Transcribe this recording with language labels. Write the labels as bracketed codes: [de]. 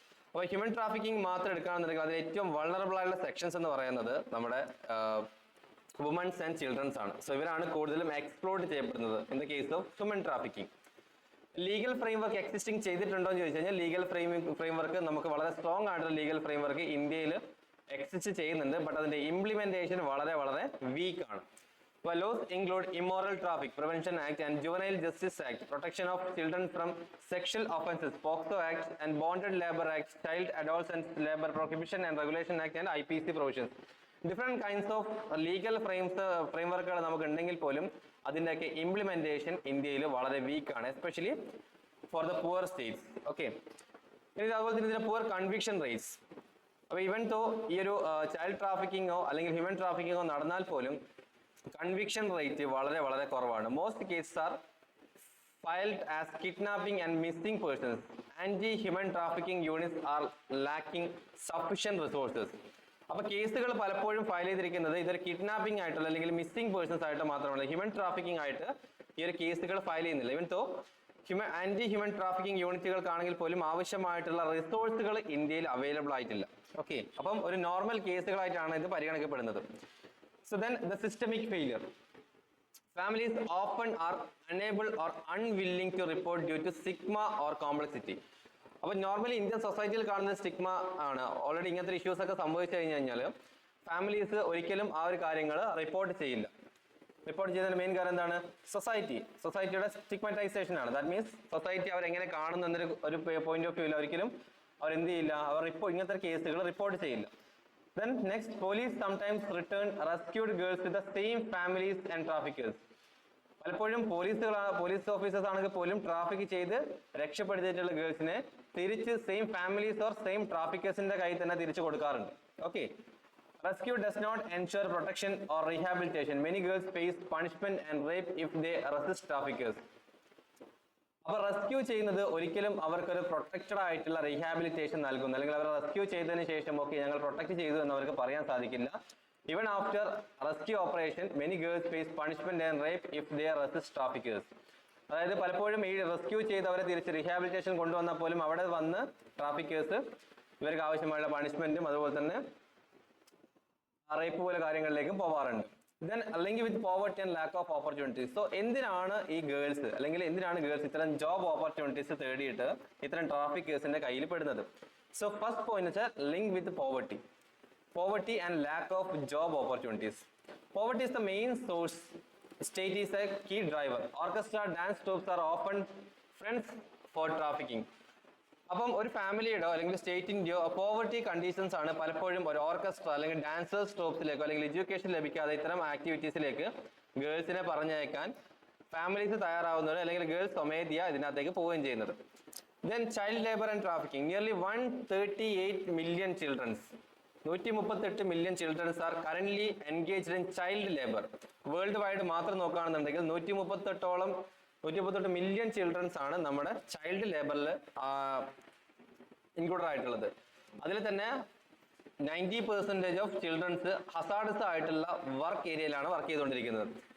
[ml] അപ്പോൾ human trafficking മാത്രം എടുക്കുകയാണെന്നുണ്ടെങ്കിൽ അതിൽ ഏറ്റവും വൾണറബിൾ ആയിട്ടുള്ള സെക്ഷൻസ് എന്ന് പറയുന്നത് നമ്മുടെ വുമൻസ് ആൻഡ് ചിൽഡ്രൻസ് ആണ്. സോ ഇവരാണ് കൂടുതലും എക്സ്പ്ലോർട്ട് ചെയ്യപ്പെടുന്നത് [en] In the case of human trafficking. [ml] Legal framework existing ചെയ്തിട്ടുണ്ടോ എന്ന് ചോദിച്ചു കഴിഞ്ഞാൽ ലീഗൽ ഫ്രെയിംവർക്ക് നമുക്ക് വളരെ സ്ട്രോങ് ആയിട്ടുള്ള ലീഗൽ ഫ്രെയിംവർക്ക് ഇന്ത്യയിൽ എക്സിസ്റ്റ് ചെയ്യുന്നുണ്ട്. ബട്ട് അതിന്റെ ഇംപ്ലിമെന്റേഷൻ വളരെ വളരെ വീക്ക് ആണ്. [en] Laws include Immoral Traffic Prevention Act and Juvenile Justice Act, Protection of Children from Sexual Offences, POCSO Act, and Bonded Labor Act, Child Adolescent Labor Prohibition and Regulation Act, and IPC provisions. Different kinds of legal framework [ml] നമുക്ക് ഉണ്ടെങ്കിൽ പോലും അതിൻ്റെയൊക്കെ implementation ഇന്ത്യയിൽ വളരെ week ആണ്, especially for the poor States. Okay, ഇനി അതുപോലെ തന്നെ ഇതിന്റെ പുവർ കൺവിക്ഷൻ റേറ്റ്സ്. അപ്പോൾ ഈവൻ തോ ഈ ഒരു ചൈൽഡ് ട്രാഫിക്കിങ്ങോ അല്ലെങ്കിൽ ഹ്യൂമൻ ട്രാഫിക്കിങ്ങോ നടന്നാൽ പോലും കൺവിക്ഷൻ റേറ്റ് വളരെ വളരെ കുറവാണ്. [en] Most cases are filed as kidnapping and missing persons. Anti human trafficking units are lacking sufficient resources. [ml] അപ്പൊ കേസുകൾ പലപ്പോഴും ഫയൽ ചെയ്തിരിക്കുന്നത് ഇതൊരു കിഡ്നാപ്പിംഗ് ആയിട്ടുള്ള അല്ലെങ്കിൽ മിസ്സിംഗ് പേഴ്സൺസ് ആയിട്ട് മാത്രമല്ല, ഹ്യൂമൻ ട്രാഫിക്കിംഗ് ആയിട്ട് ഈ ഒരു കേസുകൾ ഫയൽ ചെയ്യുന്നില്ല. ഇവൻ തോ ആന്റി ഹ്യൂമൻ ട്രാഫിക്കിംഗ് യൂണിറ്റുകൾക്കാണെങ്കിൽ പോലും ആവശ്യമായിട്ടുള്ള റിസോഴ്സുകൾ ഇന്ത്യയിൽ അവൈലബിൾ ആയിട്ടില്ല. ഓക്കെ, അപ്പം ഒരു നോർമൽ കേസുകളായിട്ടാണ് ഇത് പരിഗണിക്കപ്പെടുന്നത്. [en] So then the systemic failure. Families often are unable or unwilling to report due to stigma or complexity. [ml] അപ്പോൾ നോർമലി ഇന്ത്യൻ സൊസൈറ്റിയിൽ കാണുന്ന സ്റ്റിഗ്മ ആണ്. ഓൾറെഡി ഇങ്ങനത്തെ ഇഷ്യൂസ് ഒക്കെ സംഭവിച്ചു കഴിഞ്ഞാൽ ഫാമിലീസ് ഒരിക്കലും ആ ഒരു കാര്യങ്ങൾ റിപ്പോർട്ട് ചെയ്യില്ല. റിപ്പോർട്ട് ചെയ്യുന്നതിന് മെയിൻ കാരണം എന്താണ്? സൊസൈറ്റിയുടെ സ്റ്റിഗ്മറ്റൈസേഷൻ ആണ്. ദാറ്റ് മീൻസ് സൊസൈറ്റി അവരെങ്ങനെ കാണുന്ന ഒരു പോയിന്റ് ഓഫ് വ്യൂവിൽ ഒരിക്കലും അവർ എന്ത് ചെയ്യില്ല, അവർ ഇങ്ങനത്തെ കേസുകൾ റിപ്പോർട്ട് ചെയ്യില്ല. [en] Then next, police sometimes return rescued girls to the same families and traffickers. [ml] പലപ്പോഴും പോലീസ് ഓഫീസേഴ്സ് ആണെങ്കിൽ പോലും ട്രാഫിക് ചെയ്ത് രക്ഷപ്പെടുത്തിയിട്ടുള്ള ഗേൾസിനെ തിരിച്ച് സെയിം ഫാമിലീസ് ഓർ സെയിം ട്രാഫിക്കേഴ്സിന്റെ കയ്യിൽ തന്നെ തിരിച്ചു കൊടുക്കാറുണ്ട്. [en] Okay, rescue does not ensure protection or rehabilitation. Many girls face punishment and rape if they resist traffickers. [ml] അപ്പൊ റെസ്ക്യൂ ചെയ്യുന്നത് ഒരിക്കലും അവർക്കൊരു പ്രൊട്ടക്റ്റഡ് ആയിട്ടുള്ള റീഹാബിലിറ്റേഷൻ നൽകുന്നു, അല്ലെങ്കിൽ അവർ റെസ്ക്യൂ ചെയ്തതിന് ശേഷം ഓക്കെ ഞങ്ങൾ പ്രൊട്ടക്ട് ചെയ്തു എന്ന് അവർക്ക് പറയാൻ സാധിക്കില്ല. [en] Even after rescue operation many girls face punishment and rape if they resist traffickers. [ml] അതായത് പലപ്പോഴും ഈ റെസ്ക്യൂ ചെയ്ത് അവരെ തിരിച്ച് റീഹാബിലിറ്റേഷൻ കൊണ്ടുവന്നാൽ പോലും അവിടെ വന്ന് ട്രാഫിക്കേഴ്സ് ഇവർക്ക് ആവശ്യമായുള്ള പണിഷ്മെന്റും അതുപോലെ തന്നെ റേപ്പ് പോലെ കാര്യങ്ങളിലേക്കും പോവാറുണ്ട്. ദെൻ അല്ലെങ്കിൽ വിത്ത് poverty and lack of opportunities. So എന്തിനാണ് ഈ ഗേൾസ് അല്ലെങ്കിൽ എന്തിനാണ് ഗേൾസ് ഇത്തരം ജോബ് ഓപ്പർച്യൂണിറ്റീസ് തേടിയിട്ട് ഇത്തരം ട്രാഫിക് കേസിന്റെ കയ്യിൽ പെടുന്നത്? [en] So first point വെച്ചാൽ link with poverty and lack of job opportunities. Poverty is the main source. State is a key driver. Orchestra, dance troops are often friends for trafficking. [ml] അപ്പം ഒരു ഫാമിലിയുടെയോ അല്ലെങ്കിൽ സ്റ്റേറ്റിൻ്റെയോ poverty conditions ആണ് പലപ്പോഴും ഒരു orchestra അല്ലെങ്കിൽ dancers ട്രൂപ്സിലേക്കോ അല്ലെങ്കിൽ education ലഭിക്കാതെ ഇത്തരം ആക്ടിവിറ്റീസിലേക്ക് ഗേൾസിനെ പറഞ്ഞയക്കാൻ ഫാമിലീസ് തയ്യാറാവുന്നത്, അല്ലെങ്കിൽ ഗേൾസ് സ്വമേധയാ ഇതിനകത്തേക്ക് പോവുകയും ചെയ്യുന്നത്. [en] Then child labour and trafficking. Nearly 138 million childrens, 138 million childrens are currently engaged in child labor. [ml] World wide മാത്രം നോക്കുകയാണെന്നുണ്ടെങ്കിൽ 138 മില്യൺ ചിൽഡ്രൻസ് ആണ് നമ്മുടെ ചൈൽഡ് ലേബറിൽ ഇൻക്ലൂഡഡ് ആയിട്ടുള്ളത്. അതിൽ തന്നെ 90% ഓഫ് ചിൽഡ്രൻസ് ഹസാർഡസ് ആയിട്ടുള്ള വർക്ക് ഏരിയയിലാണ് വർക്ക് ചെയ്തുകൊണ്ടിരിക്കുന്നത്.